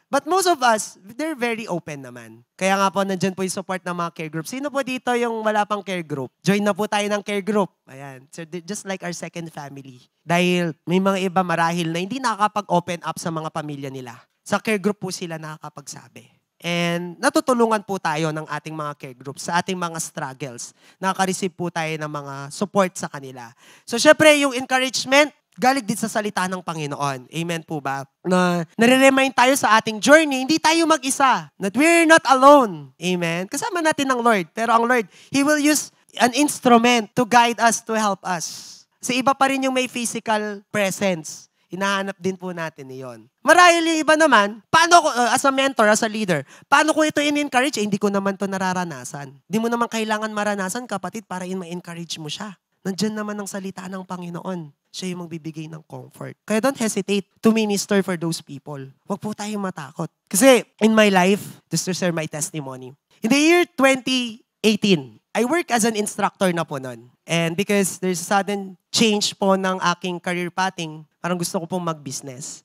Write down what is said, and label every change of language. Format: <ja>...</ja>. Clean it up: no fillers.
<en>But most of us, they're very open naman.</en> <tl>Kaya nga po, nandyan po yung support ng mga care group. Sino po dito yung wala pang care group? Join na po tayo ng care group. Ayan.</tl> <en>So, just like our second family.</en> <tl>Dahil may mga iba marahil na hindi nakakapag-open up sa mga pamilya nila. Sa care group po sila nakakapagsabi. And natutulungan po tayo ng ating mga care groups sa ating mga struggles. Nakaka-receive po tayo ng mga support sa kanila. So, syempre, yung encouragement, galing din sa salita ng Panginoon. Amen po ba? Na nare-remind tayo sa ating journey, hindi tayo mag-isa.</tl> <en>That we're not alone. Amen?</en> <tl>Kasama natin ang Lord.</tl> <en>Pero ang Lord, He will use an instrument to guide us, to help us.</en> <tl>Kasi iba pa rin yung may physical presence. Hinahanap din po natin iyon. Marahil yung iba naman, paano ko,</tl> <en>as a mentor, as a leader,</en> <tl>paano ko ito in-encourage? Hindi ko naman to nararanasan. Hindi mo naman kailangan maranasan, kapatid, para ma-encourage mo siya. Nandiyan naman ang salita ng Panginoon. Siya yung magbibigay ng comfort.</tl> <en>Kaya don't hesitate to minister for those people.</en> <tl>Huwag po tayong matakot.</tl> <en>Kasi in my life, just to share my testimony, in the year 2018, I work as an instructor na po nun. And because there's a sudden change</en> <tl>po ng aking career pathing, parang gusto ko pong mag-business.</tl>